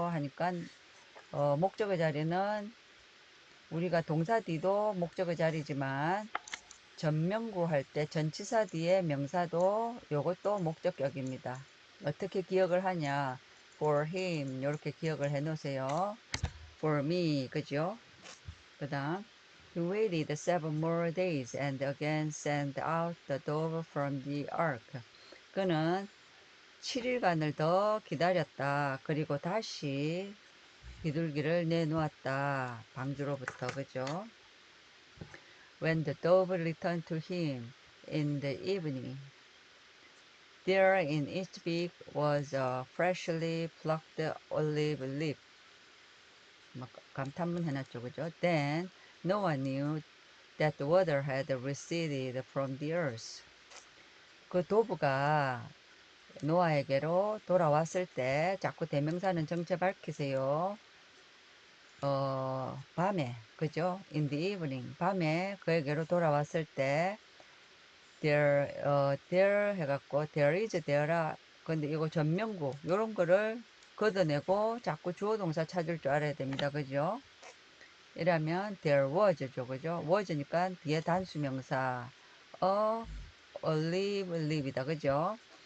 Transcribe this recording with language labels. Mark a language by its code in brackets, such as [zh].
[ko] 하니까 목적어 자리는 우리가 동사 뒤도 목적어 자리지만 전명구 할 때 전치사 뒤에 명사도 요것도 목적격입니다. 어떻게 기억을 하냐? For him 이렇게 기억을 해 놓으세요. For me 그죠? 그 다음 [en] He waited 7 more days and again sent out the dove from the ark. [ko] 그는 7일간을 더 기다렸다. 그리고 다시 비둘기를 내놓았다. 방주로부터 그죠? [en] When the dove returned to him in the evening, there in its beak was a freshly plucked olive leaf. [ko] 감탄문 해놨죠, 그죠? [en] Then no one knew that the water had receded from the earth. [ko] 그 도브가 노아에게로 돌아왔을 때 자꾸 대명사는 정체 밝히세요. 밤에, 그죠? [en] In the evening, [ko] 밤에 그에게로 돌아왔을 때 there 해갖고 there is there라. 근데 이거 전명구 요런 거를 걷어내고 자꾸 주어 동사 찾을 줄 알아야 됩니다. 그죠? 이러면 there was죠. 그죠? was니까 뒤에 단수명사 a olive leaf이다. 그죠?